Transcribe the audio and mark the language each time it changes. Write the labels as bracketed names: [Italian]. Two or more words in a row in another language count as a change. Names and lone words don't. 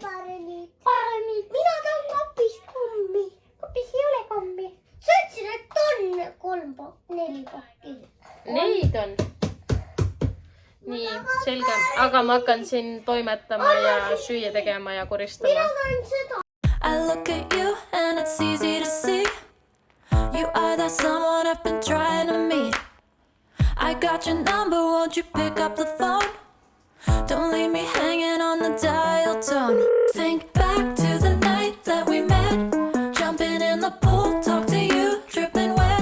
[Estonian] Parnid. Mina tahan kapist kommi. Kapis ei ole kommi. Sa ütlesid, et on 4 pakki. Neid on. Nii, selge. Aga ma hakkan siin toimetama ja süüa tegema ja koristama. [English] I look at you and it's easy to see. You are that someone I've been trying to meet. I got your number, won't you pick up the phone? Don't leave me hanging on the dial tone. Think back to the night that we met. Jumping in the pool, talk to you, dripping wet.